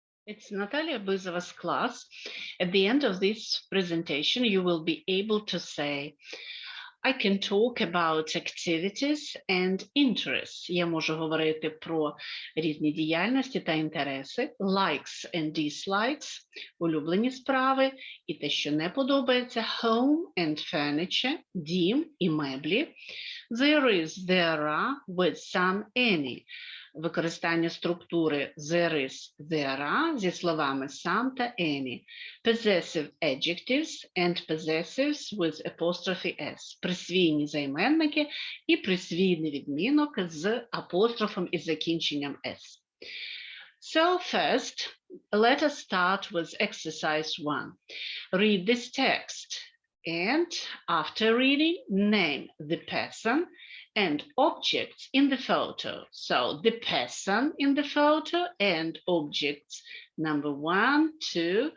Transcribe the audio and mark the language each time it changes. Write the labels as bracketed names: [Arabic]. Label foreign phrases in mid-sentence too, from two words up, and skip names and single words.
[English] It's Natalia Byzova's class. At the end of this presentation, you will be able to say, I can talk about activities and interests. [Ukrainian] Я можу говорити про різні діяльності та інтереси, [English] likes and dislikes, [Ukrainian] улюблені справи і те, що не подобається, [English] home and furniture, [Ukrainian] дім і меблі. [English] There is, there are, with some, any. [Ukrainian] Використання структури [English] there is, there are [Ukrainian] зі словами some та any. [English] Possessive adjectives and possessives with apostrophe s. [Ukrainian] Присвійні займенники і присвійний відмінок з апострофом і закінченням s. [English] So first, let us start with exercise 1. Read this text and after reading, name the person and objects in the photo. So the person in the photo and objects number 1, 2.